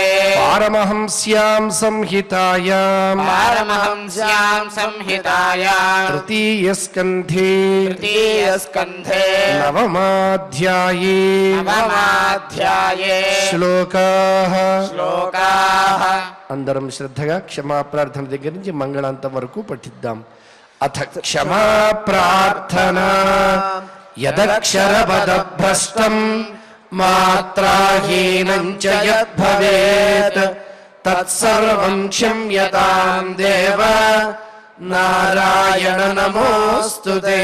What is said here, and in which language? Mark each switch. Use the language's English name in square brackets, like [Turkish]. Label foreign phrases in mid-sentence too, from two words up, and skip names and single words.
[Sanskrit] पारमहंस्यां संहितायां पारमहंस्यां संहितायां तृतीयस्कन्धे तृतीयस्कन्धे नवमाध्याये नवमाध्याये శ్లోకాః श्लोकाः [Telugu] అందరం శ్రద్ధగా క్షమా ప్రార్థన దగ్గర నుంచి మంగళాంతం వరకు పఠిద్దాం. [Sanskrit] అథ క్షమా ప్రార్థన యదక్షరపదభ్రష్టం మాత్రాహీనం చ యద్భవేత్ తత్సర్వం క్షమ్యతాం దేవ నారాయణ నమోస్తుతే.